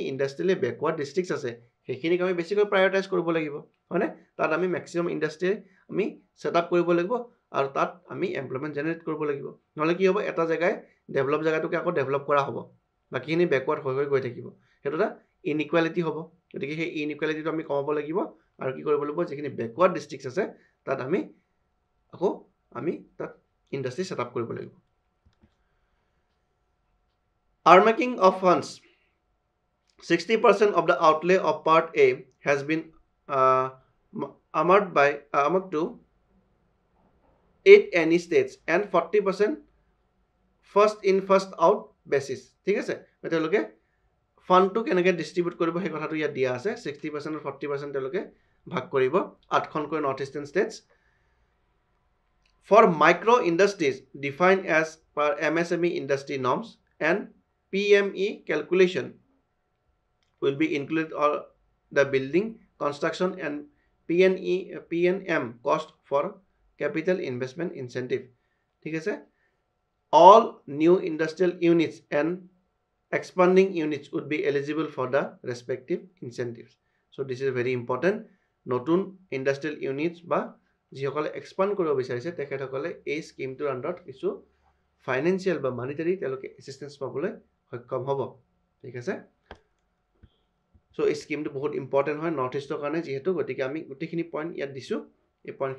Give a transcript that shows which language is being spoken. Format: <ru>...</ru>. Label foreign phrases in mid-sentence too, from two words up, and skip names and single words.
<en>industrially backward districts</en> <as>আছে সেইখিনিক আমি বেছিকৈ প্ৰায়োৰিটাইজ কৰিব লাগিব হয়নে তাত আমি</as> <en>maximum industry</en> <as>আমি সেটআপ কৰিব লাগিব আৰু তাত আমি</as> <en>employment generate</en> <as>কৰিব লাগিব নহলে কি হ'ব এটা জায়গায় ডেভেলপ জায়গাটোকে আকৌ ডেভেলপ কৰা হ'ব বাকিখিনি ব্যাকওয়াৰ্ড হৈ গৈ থাকিব হেতুটা ইনইকুয়ালিটি হ'ব গতিকে সেই ইনইকুয়ালিটিটো আমি কমাব লাগিব আৰু কি কৰিব লাগিব যেখিনি</as> <en>backward districts</en> <as>আছে তাত আমি আকৌ আমি তাত</as> <en>industry setup</en> <as>কৰিব লাগিব</as> <en>Earmarking of funds 60% of the outlay of part A has been earmarked to 8 any states and 40% first in first out basis</en> <as>ঠিক আছে এতিয়ালৈকে ফাণ্ডটো কেনেকৈ ডিষ্ট্ৰিবিউট কৰিব সেই কথাটো ইয়াত দিয়া আছে 60% আৰু 40% তেওঁলোকে ভাগ কৰিব 8খনকৈ নৰ্থ ইষ্টাৰ্ণ ষ্টেটছ</as> <en>for micro industries define as per MSME industry norms and PME calculation will be included all the building construction and PNM cost for capital investment incentive.</en> <as>ঠিক আছে</as> <en>all new industrial units and expanding units would be eligible for the respective incentives. So this is very important.</en> <as>নতুন</as> <en>industrial units</en> <as>বা যিসকলে এক্সপান্ড কৰিব বিচাৰিছে তেখেতসকলে এই স্কিমটোৰ আণ্ডাৰত কিছু ফাইনেন্সিয়েল বা মানিটাৰী তেওঁলোকে এছিষ্টেঞ্চ পাবলৈ সক্ষম হ'ব ঠিক আছে সো এই স্কিমটো বহুত ইম্পৰ্টেণ্ট হয়</as> <en>north east</en> <as>কাৰণে যেহেতু গতিকে আমি গোটেইখিনি পইণ্ট ইয়াত দিছোঁ এই পইণ্টখিনি</as>